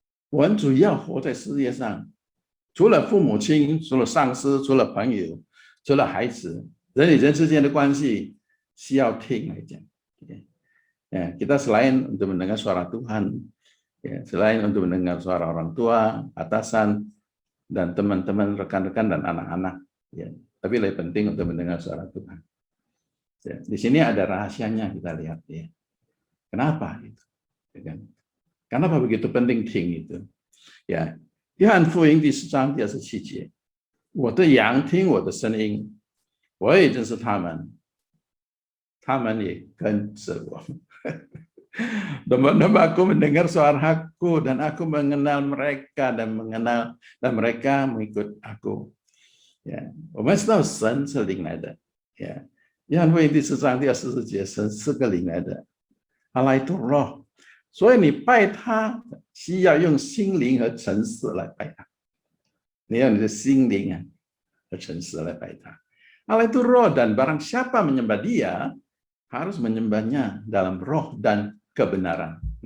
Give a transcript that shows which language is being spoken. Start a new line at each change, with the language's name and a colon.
Chinese: 我们主要活在世界上，除了父母亲，除了上司，除了朋友，除了孩子，人与人之间的关系需要听来讲。
Indonesian: Kita selain untuk mendengar suara Tuhan, selain untuk mendengar suara orang tua, atasan, dan teman-teman, rekan-rekan, dan anak-anak, tapi lebih penting untuk mendengar suara Tuhan. Di sini ada rahasianya kita lihat. Kenapa itu? Kenapa begitu penting听itu?
Chinese: 约翰福音第10章第27节，我的羊听我的声音，我也认识他们，他们也跟着我。
Indonesian: Domba-domba aku mendengar suaraku dan aku mengenal mereka dan mereka mengikut aku.
Chinese: 我们知道神是灵来的。约翰福音第4章第24节，神是个灵来的，
Indonesian: Allah itu roh。
Chinese: 所以你拜他需要用心灵和诚实来拜他，你要你的心灵和诚实来拜他。
Indonesian: Allah itu roh dan barang siapa menyembah dia harus menyembahnya dalam roh dan kebenaran.